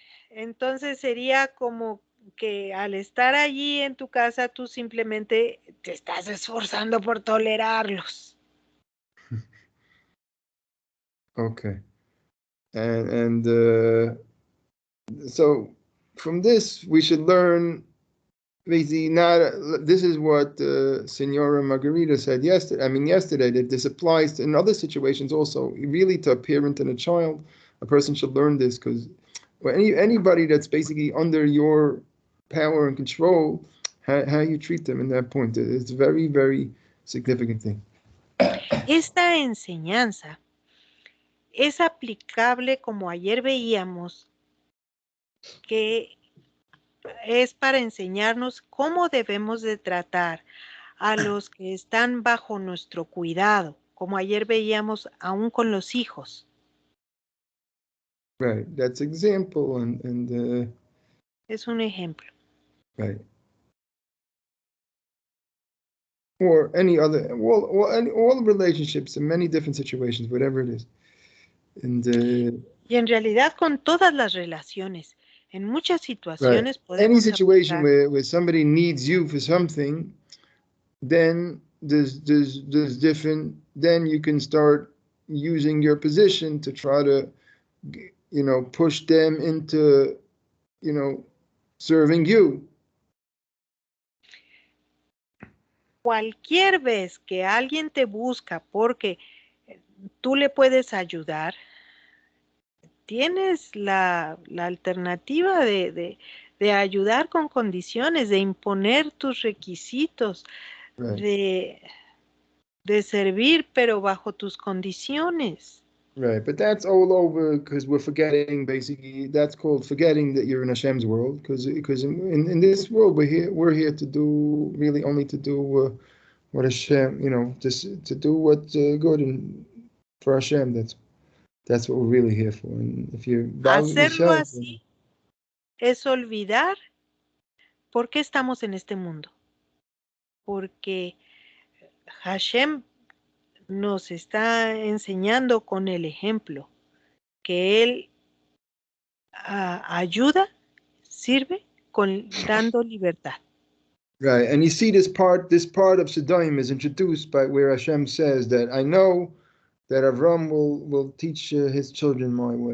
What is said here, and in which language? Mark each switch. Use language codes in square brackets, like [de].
[es] Entonces sería como que al estar allí en tu casa, tú simplemente te estás esforzando por tolerarlos. [en] Okay. And so from this we should learn basically not. This is what Senora Margarita said yesterday, that this applies to, in other situations also, really to a parent and a child. A person should learn this, because anybody that's basically under your power and control, how you treat them in that point, it's a very, very significant thing. [es] Esta enseñanza es aplicable, como ayer veíamos, que es para enseñarnos cómo debemos de tratar a los que están bajo nuestro cuidado, como ayer veíamos aún con los hijos. [en] Right, that's example, and [es] Es un ejemplo. [en] right. Or any other, all relationships in many different situations, whatever it is. And [es] y en realidad con todas las relaciones, en muchas situaciones [en] right. Any [es] podemos [en] situation [es] aplicar. [en] where somebody needs you for something, then there's different. Then you can start using your position to try to, push them into, serving you. [es] Cualquier vez que alguien te busca porque tú le puedes ayudar, tienes la alternativa de ayudar con condiciones, de imponer tus requisitos, [en] Right. [es] de servir, pero bajo tus condiciones. [en] Right, but that's all over, because we're forgetting, basically, that's called forgetting that you're in Hashem's world, because in this world we're here to do, really only to do what Hashem, just to do what's good and for Hashem. That's what we're really here for. And if you bother [es] Hacerlo [en] yourself, [es] así es olvidar por qué estamos en este mundo. Porque Hashem nos está enseñando con el ejemplo que Él ayuda, sirve, dando libertad. [en] Right, and you see this part of Sodom is introduced by where Hashem says that I know that Avram will teach his children my way.